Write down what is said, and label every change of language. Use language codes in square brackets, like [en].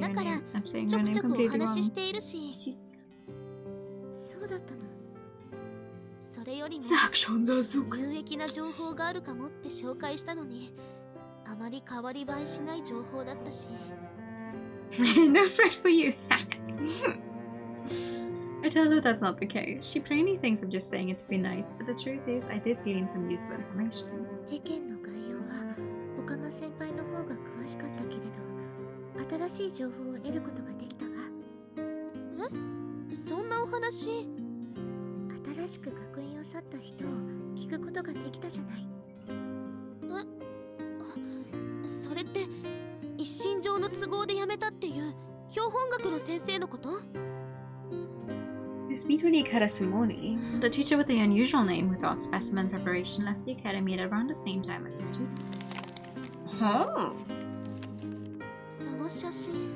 [ja] だからちょくちょくお話ししているし。そうだったの。それよりも有益な情報があるかもって紹介したのに、あまり変わり映えしない情報だったし。 [en] No spread for you. I tell her that's not the case. She plainly thinks I'm just saying it to be nice, but the truth is, I did glean some useful information. [ja] 事件の概要は岡間先輩の方が詳しかったけれど、新しい情報を得ることができたわ。え？そんなお話？新しく学院を去った人を聞くことができたじゃない。それって一身上の都合で辞めたっていう標本学の先生のこと？ [en] Miss Midori Karasimoni, the teacher with the unusual name who taught specimen preparation, left the academy at around the same time as the student. Oh. [ja] その写真。